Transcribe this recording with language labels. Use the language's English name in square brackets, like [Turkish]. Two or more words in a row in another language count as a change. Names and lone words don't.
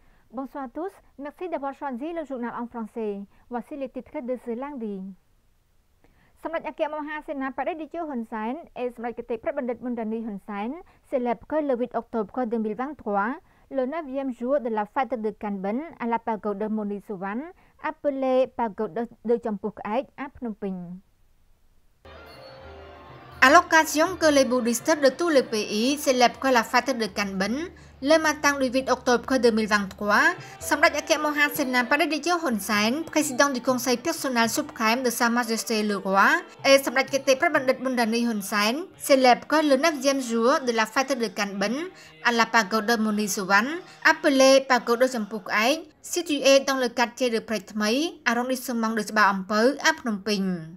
[French] Bonsoir à tous, merci d'avoir choisi le journal en français. Voici les titres de ce lundi. សម្ដេចអគ្គមហាសេនាបតីតេជោហ៊ុនសែន et សម្ដេចគតិប្រិយបណ្ឌិត Mondani Hun Sen célèbre que le 8 octobre 2023, le 9e jour de la fête de Canben à la pagode de Moni Suvan, appelée pagode de Champuk Aek à Phnom Penh. À l'occasion que les bouddhistes de tous les pays célèbrent la fête de Canben, le matin du 8 octobre 2023, Samdech Aké Mohan Sena Padadityo Hun Sen, président du Conseil personnel suprême de Sa Majesté le Roi, et Samdech Kete Prabandit Mondani Hun Sen célèbrent le 9e jour de la fête de Canben à la pagode Moni Suvan, appelée pagode Champuk Aek, située dans le quartier de Prethmay, arrondissement de Ba Ampeu à Phnom Penh.